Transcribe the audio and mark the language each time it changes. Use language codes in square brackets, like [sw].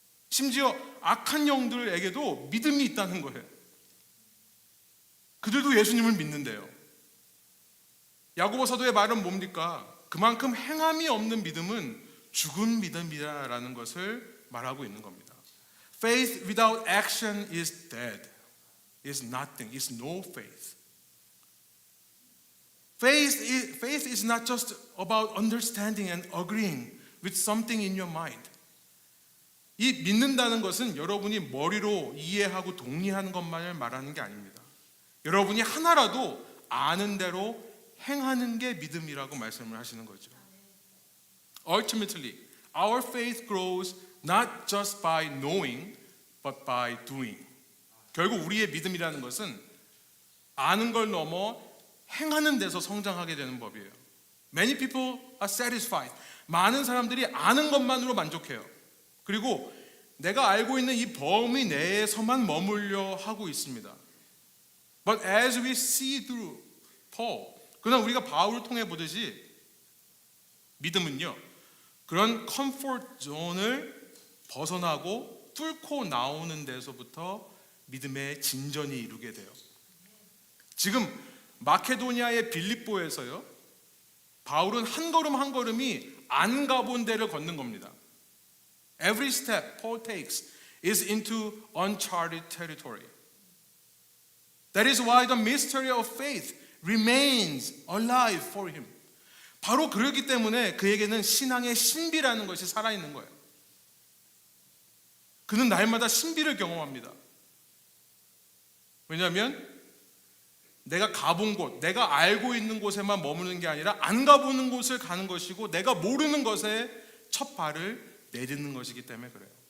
[ko] 심지어 악한 영들에게도 믿음이 있다는 거예요. 그들도 예수님을 믿는데요. 야고보 사도의 말은 뭡니까? 그만큼 행함이 없는 믿음은 죽은 믿음이라는 것을 말하고 있는 겁니다. [en] Faith without action is dead. Is nothing. Is no faith. Faith is not just about understanding and agreeing with something in your mind. [ko] 이 믿는다는 것은 여러분이 머리로 이해하고 동의하는 것만을 말하는 게 아닙니다. 여러분이 하나라도 아는 대로 행하는 게 믿음이라고 말씀을 하시는 거죠. [en] Ultimately, our faith grows not just by knowing, but by doing. [ko] 결국 우리의 믿음이라는 것은 아는 걸 넘어 행하는 데서 성장하게 되는 법이에요. [en] Many people are satisfied. [ko] 많은 사람들이 아는 것만으로 만족해요. 그리고 내가 알고 있는 이 범위 내에서만 머물려 하고 있습니다. [en] But as we see through Paul, [ko] 그러나 우리가 바울을 통해 보듯이 믿음은요, 그런 컴포트 존을 벗어나고 뚫고 나오는 데서부터 믿음의 진전이 이루게 돼요. 지금 마케도니아의 빌립보에서요, 바울은 한 걸음 한 걸음이 안 가본 데를 걷는 겁니다. [en] Every step Paul takes is into uncharted territory. That is why the mystery of faith remains alive for him. [ko] 바로 그렇기 때문에 그에게는 신앙의 신비라는 것이 살아있는 거예요. 그는 날마다 신비를 경험합니다. 왜냐하면 내가 가본 곳, 내가 알고 있는 곳에만 머무는 게 아니라 안 가보는 곳을 가는 것이고 내가 모르는 것에 첫 발을 내딛는 것이기 때문에 그래요.